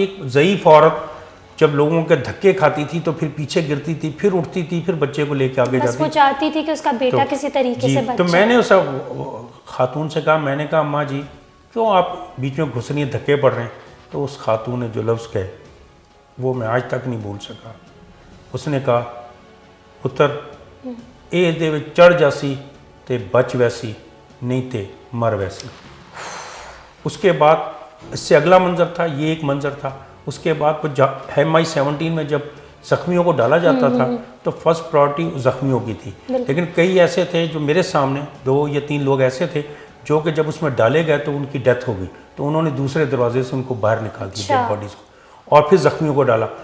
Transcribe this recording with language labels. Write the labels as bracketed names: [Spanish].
[Urdu] ایک ضعیف عورت جب لوگوں کے دھکے کھاتی تھی تو پھر پیچھے گرتی تھی, پھر اٹھتی تھی, پھر بچے کو لے کے آگے جاتی. وہ چاہتی تھی کہ اس کا بیٹا کسی طریقے سے بچے. تو میں نے اس خاتون سے کہا, میں نے کہا اماں جی کیوں آپ بیچ میں گھس رہی ہیں, دھکے پڑ رہے ہیں. تو اس خاتون نے جو لفظ کہے وہ میں آج تک نہیں بھول سکا. اس نے کہا, [Saraiki] پتر اے دے وچ چڑھ جاسی تے بچ ویسی, نہیں تے مر ویسی. [Urdu] اس کے بعد اس سے اگلا منظر تھا, یہ ایک منظر تھا. اس کے بعد MI-17 میں جب زخمیوں کو ڈالا جاتا تھا تو فرسٹ پرائورٹی زخمیوں کی تھی, لیکن کئی ایسے تھے جو میرے سامنے 2 یا 3 لوگ ایسے تھے جو کہ جب اس میں ڈالے گئے تو ان کی ڈیتھ ہو گئی, تو انہوں نے دوسرے دروازے سے ان کو باہر نکال دیا ڈیڈ باڈیز کو, اور پھر زخمیوں کو ڈالا.